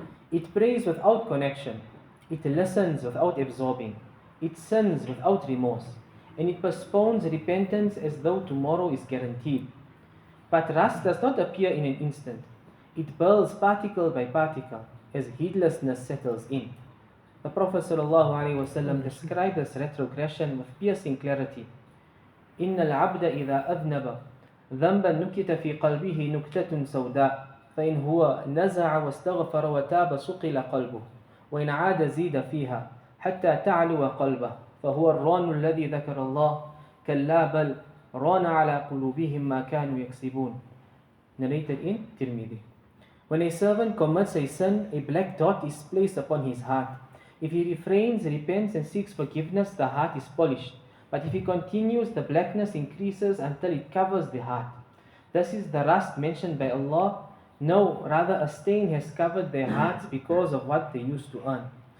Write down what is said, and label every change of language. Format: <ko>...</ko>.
<en>It prays without connection, it listens without absorbing, it sins without remorse, and it postpones repentance as though tomorrow is guaranteed. But rust does not appear in an instant. It burls particle by particle as heedlessness settles in. The Prophet ﷺ described this retrogression with piercing clarity.</en> <ar>إِنَّ الْعَبْدَ إِذَا أَذْنَبَ ذَنْبًا نُكِتَ فِي قَلْبِهِ نُكْتَةٌ سَوْدَاء فإن هو نزع واستغفر وتاب صقل قلبه وإن عاد زيد فيها حتى تعلو قلبه فهو الران الذي ذكر الله كلا بل ران على قلوبهم ما كانوا يكسبون.</ar> <en>Narrated in Tirmidhi. When a servant commits a sin, a black dot is placed upon his heart. If he refrains, repents and seeks forgiveness, the heart is polished. But if he continues, the blackness increases until it covers the heart. This is the rust mentioned by Allah. No, rather a stain has covered their hearts because of what they used to earn.</en>